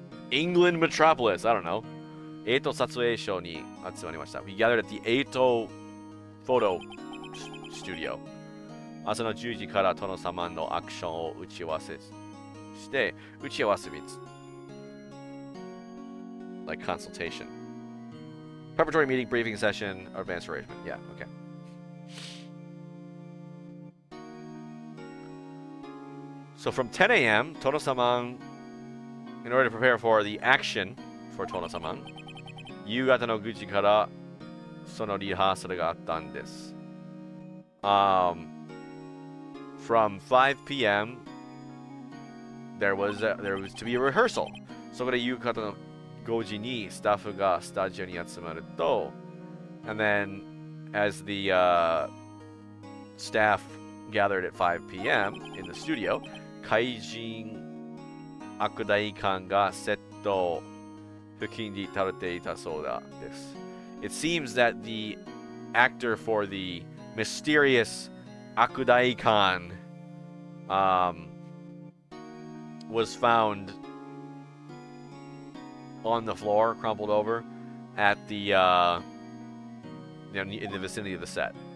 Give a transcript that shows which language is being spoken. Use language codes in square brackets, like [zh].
[en] England Metropolis. I don't know. [ja] 撮影所に集まりました。 [en] We gathered at the photo studio. [ja] 朝の10時から殿様のアクションを打ち合わせして、打ち合わせ [en] means like consultation. Preparatory meeting, briefing session, or advanced arrangement. Yeah, okay. So from 10 a.m., Tono-sama, in order to prepare for the action for Tono-sama, [ja] 夕方の9時からそのリハーサルがあったんです。 [en] From 5 p.m., there was to be a rehearsal. [ja] そこで夕方の5時にスタッフがスタジオに集まると、 [en] and then as the staff gathered at 5 p.m. in the studio, [ja] 怪人悪大官がセット付近に立っていたそうだです。 [en] It seems that the actor for the mysterious 悪大官was found on the floor, crumpled over, at the in the vicinity of the set.